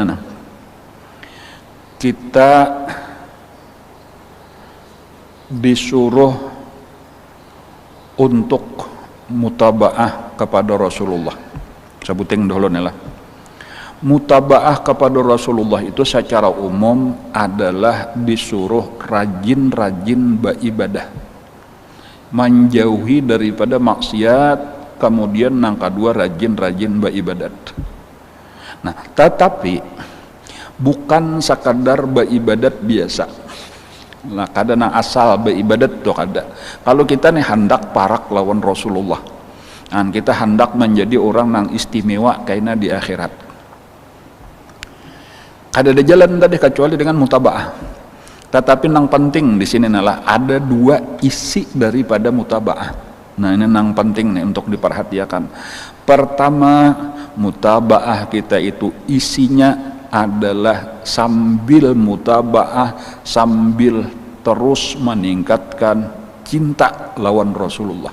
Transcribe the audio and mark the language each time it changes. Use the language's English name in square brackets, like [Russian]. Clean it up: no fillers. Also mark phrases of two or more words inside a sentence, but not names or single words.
[Indonesian] Nah, kita disuruh untuk mutabaah kepada Rasulullah. Sebutin dulu nih lah. Mutabaah kepada Rasulullah itu secara umum adalah disuruh rajin-rajin beribadah, menjauhi daripada maksiat, kemudian yang kedua rajin-rajin beribadat. Nah, tetapi bukan sekadar beribadat biasa. [Banjar] Nah, kadang asal beribadat tuh kada. Kalau kita nih hendak parak lawan Rasulullah, dan kita hendak menjadi orang yang istimewa kayaknya di akhirat, kada ada jalan tadi kecuali dengan mutabaah. [Indonesian] Tetapi yang penting di sini adalah ada dua isi daripada mutabaah. Nah, ini yang penting nih untuk diperhatikan. Pertama, mutabaah kita itu isinya adalah sambil mutabaah, sambil terus meningkatkan cinta lawan Rasulullah.